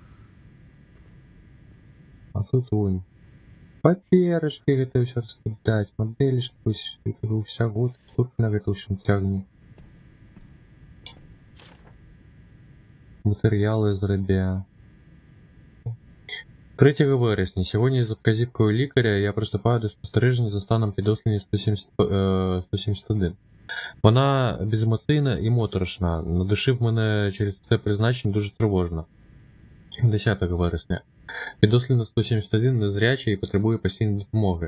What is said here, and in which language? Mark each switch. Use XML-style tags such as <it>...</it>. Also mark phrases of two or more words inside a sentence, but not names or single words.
<be>А тут вунь. Паперачкі гэта ўсё раскідаць, мадэлішкі, ўсяго, тэкстуркі на гэта ўсё цягне. Матэрыялы зрабя. 3 вересня.</be> <uk>Сьогодні за вказівкою лікаря я приступаю до спостереження за станом підослідні 171. Вона беземоційна і моторошна. На душі в мене через це призначення дуже тривожно. 10 вересня. Підослідна 171 незряча і потребує постійної допомоги.</uk>